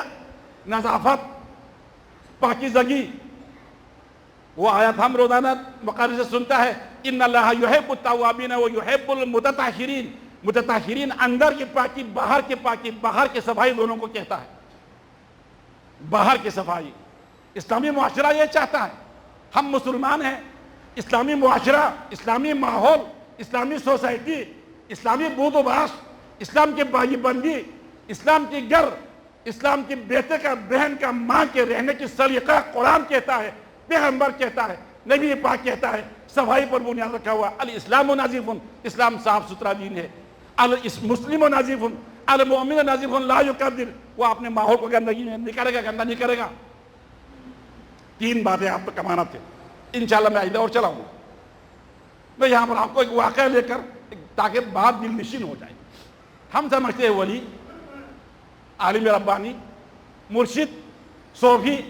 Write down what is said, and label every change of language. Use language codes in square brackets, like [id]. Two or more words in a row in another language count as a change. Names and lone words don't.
[ur] نظافت, پاکیزگی, وہ آیت ہم روزانہ مقارن سے سنتا ہے, [ar] ان اللہ یحب التوابین و یحب المتطہرین. [ur] متطہرین اندر کی پاکی, باہر کی پاکی, باہر کی صفائی دونوں کو کہتا ہے. باہر کی صفائی اسلامی معاشرہ یہ چاہتا ہے. ہم مسلمان ہیں, اسلامی معاشرہ, اسلامی ماحول, اسلامی سوسائٹی, اسلامی بود و باش, اسلام کی بھائی بندی, اسلام کی گھر, اسلام کی بیٹے کا, بہن کا, ماں کے رہنے کی سلیقہ قرآن کہتا ہے, پیغمبر کہتا ہے, نبی پاک کہتا ہے. صفائی پر بنیاد رکھا ہوا. [ar] الاسلام نظیف, [ur] اسلام صاف ستھرا دین ہے. [ar] المسلم نظیف, المؤمن نظیف لا یکدر, [ur] وہ اپنے ماحول کو گندگی نہیں کرے گا, گندہ نہیں کرے گا. 3 باتیں آپ کو کمانا تھے. انشاءاللہ میں آئندہ اور چلاؤں گا. میں یہاں پر آپ کو ایک واقعہ لے کر, تاکہ بات دل نشین ہو جائے. ہم سمجھتے ہیں ولی, عالم ربانی, مرشد, صوفی.